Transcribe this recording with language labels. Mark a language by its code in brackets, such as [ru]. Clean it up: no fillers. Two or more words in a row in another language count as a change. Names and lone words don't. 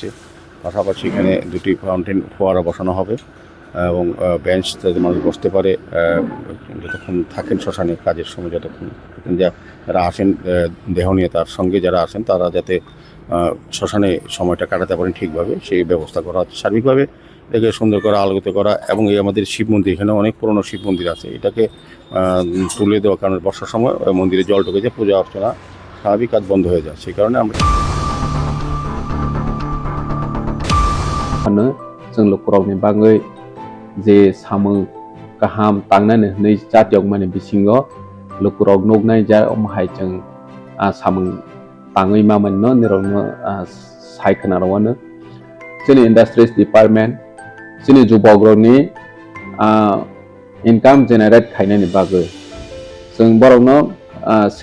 [bn] পাশাপাশি এখানে দুটি ফাউন্টেন ফোয়ারা বসানো হবে এবং বেঞ্চ যাতে মানুষ বসতে পারে যতক্ষণ থাকেন শ্মশানে কাজের সময়, যতক্ষণ যারা আসেন দেহ নিয়ে, তার সঙ্গে যারা আসেন তারা যাতে শ্মশানে সময়টা কাটাতে পারেন ঠিকভাবে, সেই ব্যবস্থা করা হচ্ছে। সার্বিকভাবে এটাকে সুন্দর করা, আলোকিত করা এবং এই আমাদের শিব মন্দির, এখানে অনেক পুরনো শিব মন্দির আছে, এটাকে তুলে দেওয়ার কারণে বর্ষার সময় মন্দিরে জল ঢুকে যায়, পূজা অর্চনা স্বাভাবিক কাজ বন্ধ হয়ে যায়। সেই কারণে আমরা [trp] जों लुकुरावनि बागै जे सामो गाहाम तांनानै नै जातियाव माने बिसिङाव लुकुराव नगनाय जा अमहाय जों सामो ताङै मामोननो निरंनो सायखनारावनो जोंनि [en] industries department [trp] जोंनि जुबग्रनि [en] income generate [trp] खायनायनि बागै जों बरावनो